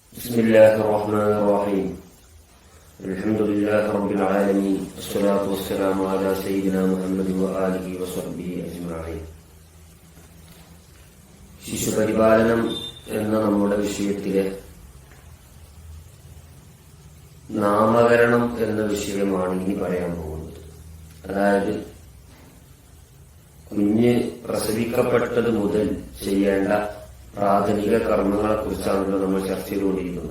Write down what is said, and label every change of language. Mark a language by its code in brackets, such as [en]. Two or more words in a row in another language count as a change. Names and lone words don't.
[ar] بسم الله الرحمن الرحيم الحمد لله رب العالمين والصلاة والسلام على سيدنا محمد وآله وصحبه أجمعين. [ml] ശിശുപരിപാലനം എന്ന നമ്മുടെ വിഷയത്തിലെ നാമകരണം എന്ന വിഷയമാണ് ഇനി പറയാൻ പോകുന്നത്. അതായത് കുഞ്ഞ് പ്രസവിക്കപ്പെട്ടത് മുതൽ ചെയ്യേണ്ട പ്രാഥമിക കർമ്മങ്ങളെ കുറിച്ചാണല്ലോ നമ്മൾ ചർച്ച ചെയ്തുകൊണ്ടിരിക്കുന്നത്.